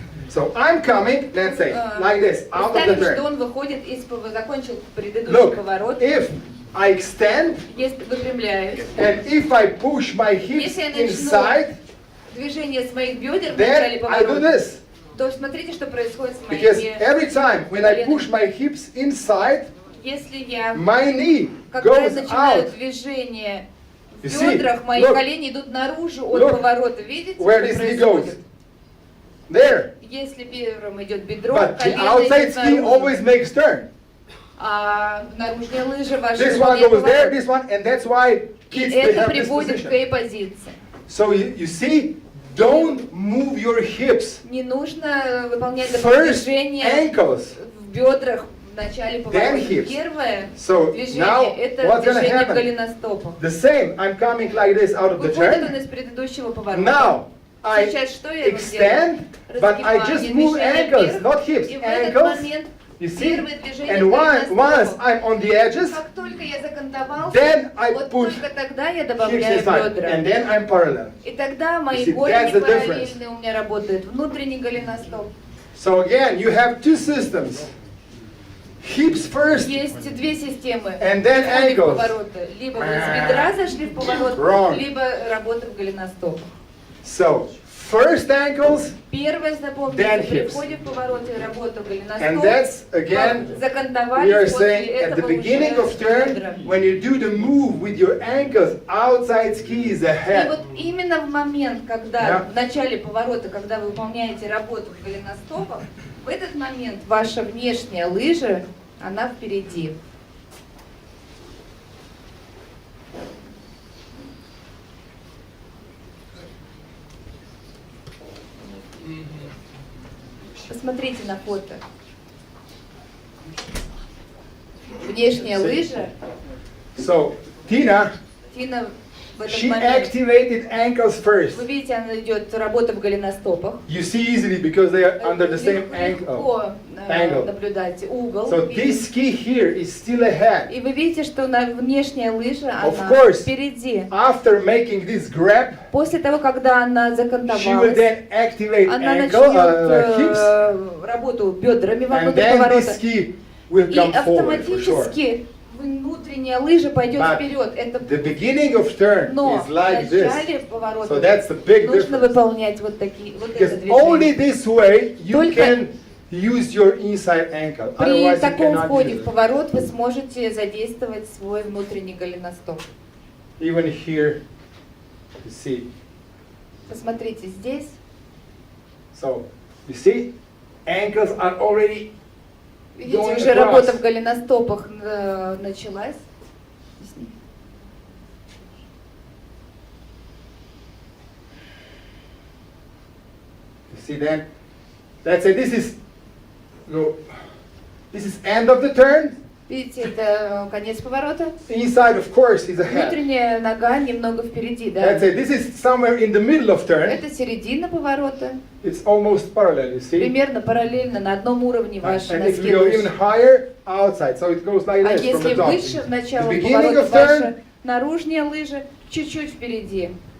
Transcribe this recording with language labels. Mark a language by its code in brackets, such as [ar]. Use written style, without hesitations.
[en] So I'm coming, let's say, like this, out of the [ru] Представим, что [en] turn. [ru] он выходит закончил предыдущий [en] Look, [ru] поворот. [en] if I extend, [ru] Если выпрямляюсь, [en] and if I push my hips [ru] Если я начну [en] inside, [ru] движение с моих бедер в начале [en] then I do [ru] поворота, [en] this. [ru] то смотрите, что происходит с [en] Because [ru] моими [en] every time when I push [ru] коленами. [en] my hips inside, [ru] Если я, [en] my knee [ru] когда я [en] goes [ru] начинаю [en] out. [ru] движение в [en] You see, [ru] бедрах, мои [en] look, [ru] колени идут наружу от [en] look, [ru] поворота. Видите, [en] where [ru] что [en] this knee goes. [ru] происходит? [en] There. [ru] Если первым идет бедро, [en] But the [ru] колено [en] outside [ru] идет [en] ski [ru] наружу. [en] always makes turn. [ru] А наружная лыжа ваша [en] This one [ru] выполняет [en] goes there, [ru] поворот. [en] this one, and that's why [ru] И [en] kids they [ru] это [en] have this [ru] приводит к [en] position. [ru] A-позиции. [en] So you see, don't move your hips. [ru] Не нужно выполнять [en] First [ru] движение [en] ankles, [ru] в бедрах в начале [en] then [ru] поворота. [en] hips. [ru] Первое [en] So [ru] движение [en] now [ru] это [en] what's gonna [ru] движение в [en] happen? [ru] голеностопах. [en] The same. I'm coming like this out of the [ru] Выходит он [en] turn. [ru] из предыдущего поворота. [en] Now I [ru] Сейчас что я ему [en] extend, [ru] делаю? [en] but I [ru] Разгибаю [en] just move [ru] движение [en] ankles, [ru] вверх, [en] not hips. [ru] и в этот [en] Ankles. [ru] момент [en] You see? [ru] первое движение [en] And [ru] в [en] once [ru] голеностопах. [en] I'm on the edges, [ru] Как только я закантовался, [en] then I [ru] вот [en] push [ru] только тогда я [en] hips [ru] добавляю [en] inside, [ru] бедра. [en] and then I'm parallel. [ru] И тогда мои [en] You see, [ru] голени [en] that's the difference. [ru] параллельные у меня работают. Внутренний голеностоп. [en] So again, you have two systems. Hips first, [ru] Есть две системы. [en] and then [ru] входа в [en] ankles. [ru] повороты. Либо вы с бедра зашли в поворот, [en] Wrong. [ru] либо работа в голеностопах. [en] So first ankles, [ru] Первое, [en] Then [ru] запомните, при [en] hips. [ru] входе в повороте работа в [en] and [ru] голеностоп. [en] that's again, we [ru] Закантовались, [en] are [ru] после [en] saying at the [ru] этого [en] beginning of [ru] уже [en] turn, [ru] бедра. [en] when you do the move with your ankles, outside ski is [ru] И [en] ahead. [ru] вот именно в момент, когда Да. в начале поворота, когда вы выполняете работу в голеностопах, в этот момент ваша внешняя лыжа, она впереди. Посмотрите на фото. Внешняя лыжа, [en] So Tina, [ru] Тина в этот [en] she [ru] момент. [en] activated ankles first. [ru] Вы видите, она идет работа в голеностопах. [en] You see easily because they are under the same [ru] Легко [en] ankle. Angle. [ru] наблюдать угол. [en] So [ru] видите. [en] this ski here is still ahead. [ru] И вы видите, что внешняя лыжа, [en] Of [ru] она [en] course. [ru] впереди. [en] After making this grab, [ru] После того, когда она [en] she will [ru] закантовалась, [en] then activate [ru] она [en] ankle, [ru] начнет [en] hips, [ru] работу бедрами [en] and [ru] вокруг [en] then this [ru] поворота. [en] ski will [ru] И [en] come forward for sure. [ru] автоматически внутренняя лыжа пойдет [en] But [ru] вперед. Это [en] The beginning of turn [ru] но [en] is [ru] в [en] like this. [ru] начале поворота [en] So that's the big [ru] нужно [en] difference. [ru] выполнять вот такие вот это [en] Because only [ru] движение. [en] this way you [ru] Только [en] can use your inside ankle. [ru] При [en] Otherwise you [ru] таком [en] cannot [ru] входе [en] use [ru] в [en] it. [ru] поворот вы сможете задействовать свой внутренний голеностоп. [en] Even here, you see. [ru] Посмотрите здесь. [en] So you see, ankles are already [ru] Видите, [en] going [ru] уже [en] across. [ru] работа в голеностопах началась. [en] You see then? Let's say this is no, this is end of the turn. [ru] Видите, это конец поворота. [en] Inside, of course, is ahead. [ru] Внутренняя нога немного впереди, да. [en] Let's say this is somewhere in the middle of turn. [ru] Это середина поворота. [en] It's almost parallel, you see. [ru] Примерно параллельно на одном уровне ваши [en] And if [ru] носки [en] we go even [ru] лыж. [en] higher, outside. So it goes like [ru] А [en] this from [ru] если [en] the top. [ru] выше в начало [en] The beginning [ru] поворота [en] of turn. [ru] ваша наружная лыжа чуть-чуть впереди.